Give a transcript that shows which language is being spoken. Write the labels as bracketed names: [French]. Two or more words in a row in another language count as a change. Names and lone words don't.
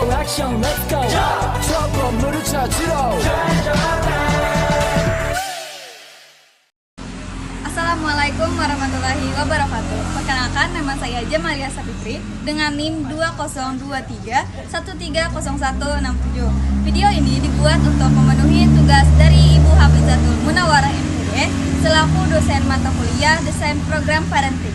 [Korean] 액션 [English] let's go [Korean] 저 건물을 찾으러 [Arabic] السلام عليكم ورحمة الله وبركاته. [Indonesian] Perkenalkan, nama saya Jamalia Sapitri dengan NIM 2023130167. Video ini dibuat untuk memenuhi tugas dari Ibu Hafizatul Munawarah MPD selaku dosen mata kuliah Desain Program Parenting.